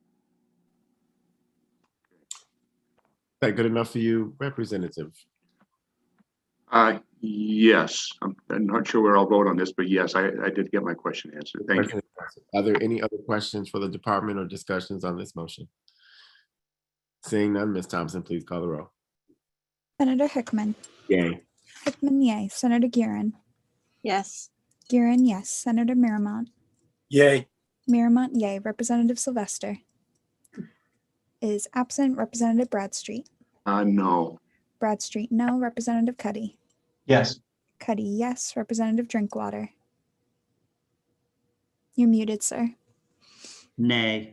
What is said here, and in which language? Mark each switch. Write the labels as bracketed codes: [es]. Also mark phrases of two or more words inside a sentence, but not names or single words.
[en] Is that good enough for you, Representative? Yes, I'm not sure where I'll vote on this, but yes, I did get my question answered. Thank you. Are there any other questions for the department or discussions on this motion? Seeing none, Ms. Thompson, please call the roll. Senator Hickman. Yay. Hickman, yay. Senator Guerin. Yes. Guerin, yes. Senator Marymount. Yay. Marymount, yay. Representative Sylvester is absent. Representative Bradstreet. No. Bradstreet, no. Representative Cuddy. Yes. Cuddy, yes. Representative Drinkwater. You're muted, sir. Nay.